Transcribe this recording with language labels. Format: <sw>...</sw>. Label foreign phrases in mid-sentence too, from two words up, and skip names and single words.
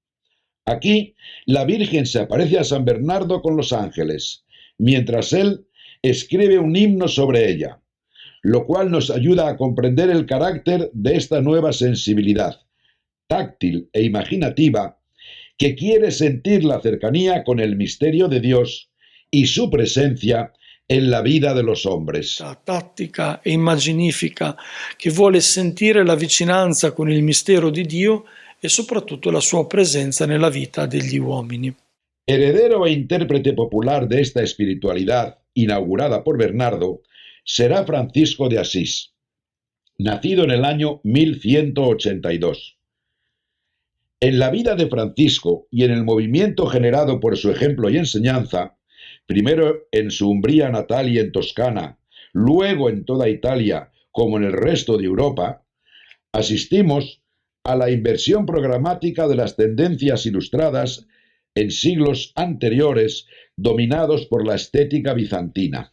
<es>Aquí, la Virgen se aparece a San Bernardo con los ángeles, mientras él escribe un himno sobre ella, lo cual nos ayuda a comprender el carácter de esta nueva sensibilidad, táctil e imaginativa, que quiere sentir la cercanía con el misterio de Dios y su presencia en la vida de los hombres.</es> <it>tattica e immaginifica che vuole sentire la vicinanza con il mistero di Dio e soprattutto la sua presenza nella vita degli uomini.</it> <es>Heredero e intérprete popular de esta espiritualidad inaugurada por Bernardo será Francisco de Asís, nacido en el año 1182. En la vida de Francisco y en el movimiento generado por su ejemplo y enseñanza, primero en su Umbría natal y en Toscana, luego en toda Italia como en el resto de Europa, asistimos a la inversión programática de las tendencias ilustradas en siglos anteriores dominados por la estética bizantina.</es>